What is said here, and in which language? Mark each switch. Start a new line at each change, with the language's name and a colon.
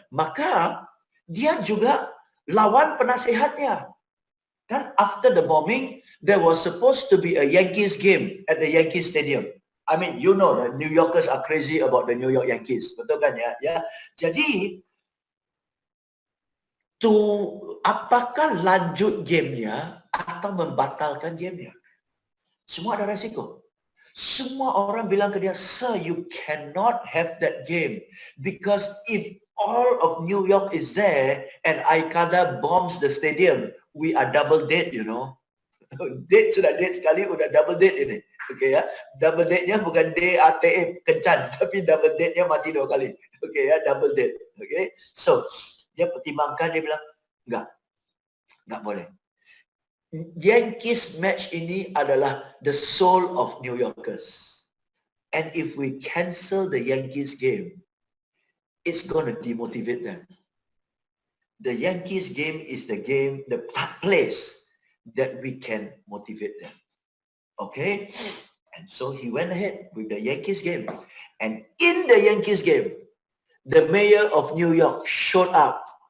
Indonesian: Maka, dia juga lawan penasehatnya.
English: Kan after the bombing, there was supposed to be a Yankees game at the Yankee Stadium. I mean, you know, the New Yorkers are crazy about the New York Yankees.
Indonesian: Betul kan ya? Ya. Jadi, apakah lanjut gamenya atau membatalkan gamenya? Semua ada resiko. Semua orang bilang ke dia,
English: sir, you cannot have that game. Because if all of New York is there and Al-Qaeda bombs the stadium, we are double dead, you know.
Indonesian: Dead sudah dead sekali, udah double dead ini. Okay ya. Double deadnya bukan D-A-T-E, kencan. Tapi double deadnya mati 2 kali. Okay ya, double dead. Okay. So, dia pertimbangkan, dia bilang, enggak boleh.
English: Yankees match
Indonesian: ini adalah
English: the soul of New Yorkers. And if we cancel the Yankees game, it's going to demotivate them. The Yankees game is the game, the place that we can motivate them. Okay? And so he went ahead with the Yankees game. And in the Yankees game, the mayor of New York showed up.